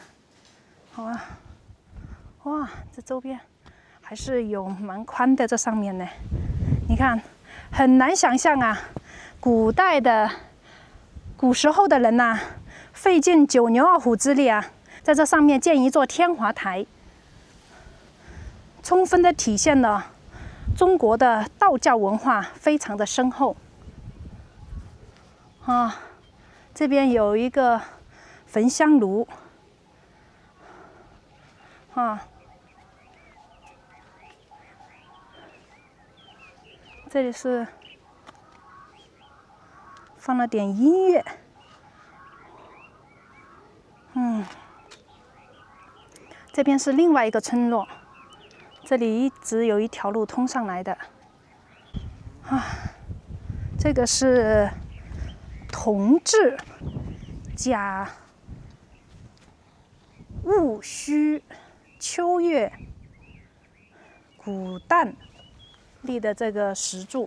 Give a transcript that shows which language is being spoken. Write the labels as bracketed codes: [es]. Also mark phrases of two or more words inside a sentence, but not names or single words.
[zh] 好啊，哇，這周邊還是有蠻寬的，這上面呢，你看，很難想象啊，古時候的人吶，費盡九牛二虎之力啊，在這上面建一座天華台，充分的體現了中國的道教文化非常的深厚。啊，這邊有一個焚香爐，啊，這裡是放了點音樂，這邊是另外一個村落，這裡一直有一條路通上來的，啊，這個是同治甲戊戌秋月古誕立的這個石柱，